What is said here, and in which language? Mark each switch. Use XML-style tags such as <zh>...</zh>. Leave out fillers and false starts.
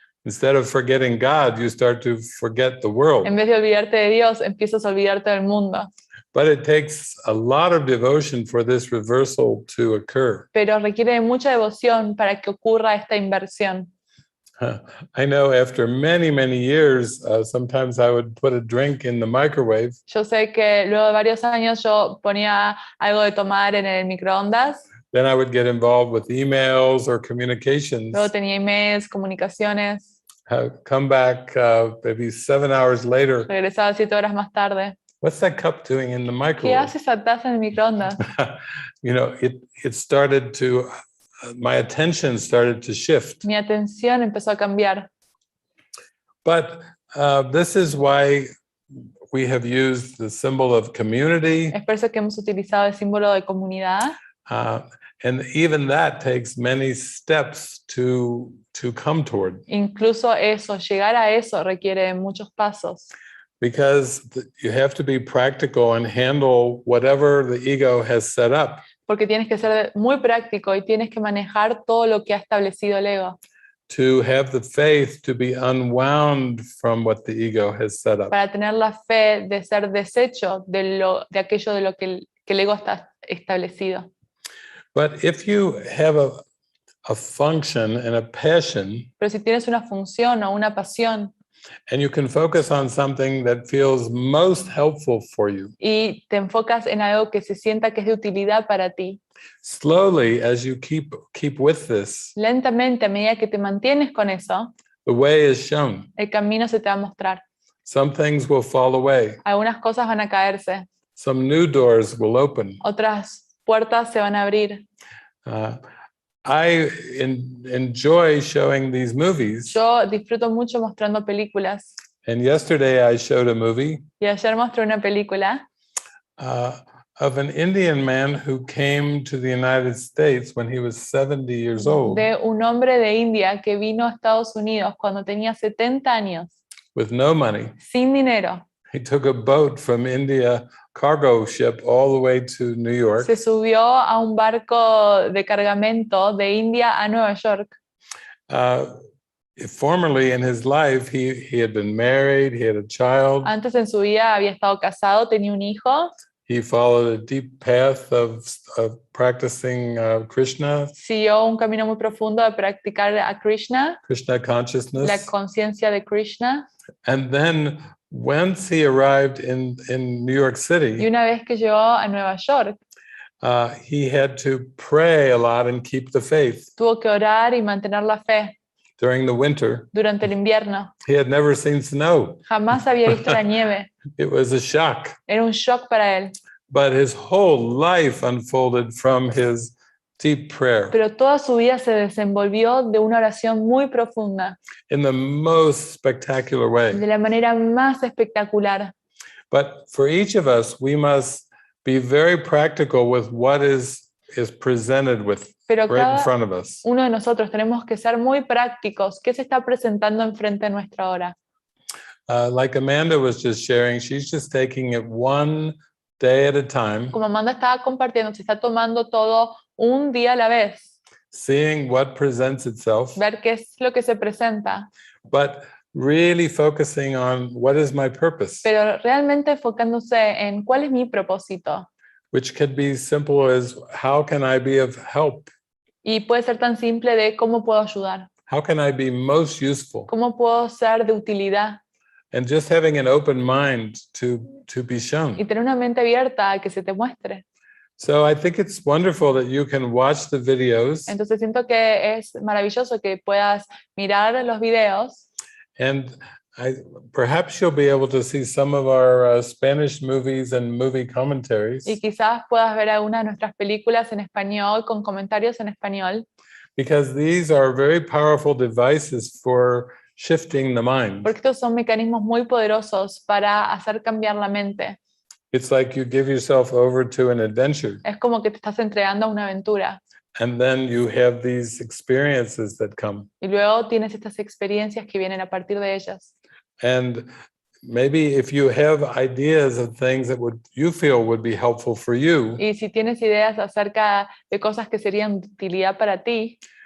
<en>Instead of forgetting God, you start to forget the world.</en> <es>En vez de olvidarte de Dios, empiezas a olvidarte del mundo.</es> <en>But it takes a lot of devotion for this reversal to occur.</en> <es>Pero requiere de mucha devoción para que ocurra esta inversión.</es> <en>I know after many years, sometimes I would put a drink in the microwave</en> <es>Yo sé que luego de varios años yo ponía algo de tomar en el microondas,</es> <en>then I would get involved with emails or communications.</en> <es>luego tenía emails, comunicaciones,</es> <en>Come back maybe 7 hours later.</en> <es>regresaba 7 horas más tarde.</es> <en>What's that cup doing in the</en> <es>¿Qué</es> <en>microwave?</en> <es>hace esa taza en el microondas?</es> <en>You know, it started to, my attention started to shift.</en> <es>Mi atención empezó a cambiar.</es> <en>But this is why we have used the symbol of community,</en> <es>Es por eso que hemos utilizado el símbolo de comunidad.</es> <en>and even that takes many steps to come toward,</en> <es>Incluso eso, llegar a eso requiere muchos pasos.</es> <en>because you have to be practical and handle whatever the ego has set up.</en> <es>Porque tienes que ser muy práctico y tienes que manejar todo lo que ha establecido el ego.</es> <en>To have the faith to be unwound from what the ego has set up.</en> <es>Para tener la fe de ser deshecho de aquello de lo que el ego está establecido.</es> <en>But if you have a function and a passion,</en> <es>Pero si tienes una función o una pasión</es> <en>and you can focus on something that feels most helpful for you,</en> <es>y te enfocas en algo que se sienta que es de utilidad para ti,</es> <en>slowly, as you keep with this,</en> <es>lentamente, a medida que te mantienes con eso,</es> <en>the way is shown.</en> <es>el camino se te va a mostrar.</es> <en>Some things will fall away.</en> <es>Algunas cosas van a caerse,</es> <en>Some new doors will open.</en> <es>otras puertas se van a abrir.</es> <en>I enjoy showing these movies.</en> <es>Yo disfruto mucho mostrando películas</es> <en>And yesterday I showed a movie</en> <es>y ayer mostré una película</es> <en>of an Indian man who came to the United States when he was 70 years old</en> <es>de un hombre de India que vino a Estados Unidos cuando tenía 70 años,</es> <en>with no money.</en> <es>sin dinero.</es> <en>He took a boat from India, cargo ship, all the way to New York.</en> <es>Se subió a un barco de cargamento de India a Nueva York.</es> <en>Formerly in his life, he had been married, he had a child.</en> <es>Antes en su vida había estado casado, tenía un hijo,</es> <en>He followed a deep path of practicing Krishna</en> <es>siguió un camino muy profundo de practicar a Krishna, la</es> <en>consciousness.</en> <es>conciencia de Krishna.</es> <en>And then once he arrived in New York</en> <es>Y</es> <en>City,</en> <es>una vez que llegó a Nueva York,</es> <en>he had to pray a lot and keep the faith</en> <es>tuvo que orar y mantener la fe</es> <en>during the winter.</en> <es>durante el invierno.</es> <en>He had never seen snow.</en> <es>Jamás había visto la nieve.</es> <en>It was a shock.</en> <es>Era un shock para él.</es> <en>But his whole life unfolded from his deep prayer</en> <es>Pero toda su vida se desenvolvió de una oración muy profunda,</es> <en>in the most spectacular</en> <es>de</es> <en>way.</en> <es>la manera más espectacular.</es> <en>But for each of us, we must be very practical with what is presented with</en> <es>Pero</es> <en>right in</en> <es>cada</es> <en>front of us.</en> <es>uno de nosotros tenemos que ser muy prácticos. ¿Qué se está presentando enfrente de nuestra hora?</es> <en>Like Amanda was just sharing, she's just taking it one day at a time,</en> <es>Como Amanda estaba compartiendo, se está tomando todo un día a la vez,</es> <en>seeing what presents itself,</en> <es>ver qué es lo que se presenta,</es> <en>but really focusing on what is my purpose,</en> <es>pero realmente enfocándose en cuál es mi propósito.</es> <en>which could be simple as how can I be of help?</en> <es>Y puede ser tan simple de cómo puedo ayudar,</es> <en>How can I be most useful?</en> <es>cómo puedo ser de utilidad</es> <en>And just having an open mind to be</en> <es>y</es> <en>shown.</en> <es>tener una mente abierta a que se te muestre.</es> <en>So I think it's wonderful that you can watch the videos</en> <es>Entonces siento que es maravilloso que puedas mirar los videos</es> <en>and perhaps you'll be able to see some of our Spanish movies and movie commentaries</en> <es>y quizás puedas ver algunas de nuestras películas en español con comentarios en español,</es> <en>because these are very powerful devices for shifting the mind.</en> <es>porque estos son mecanismos muy poderosos para hacer cambiar la mente.</es> <en>It's like you give yourself over to an adventure</en> <es>Es como que te estás entregando a una aventura</es> <en>and then you have these experiences that come.</en> <es>y luego tienes estas experiencias que vienen a partir de ellas.</es> <en>And maybe if you have ideas of things that you feel would be helpful for you,</en> <es>Y si tienes ideas acerca de cosas que serían de utilidad para ti,</es>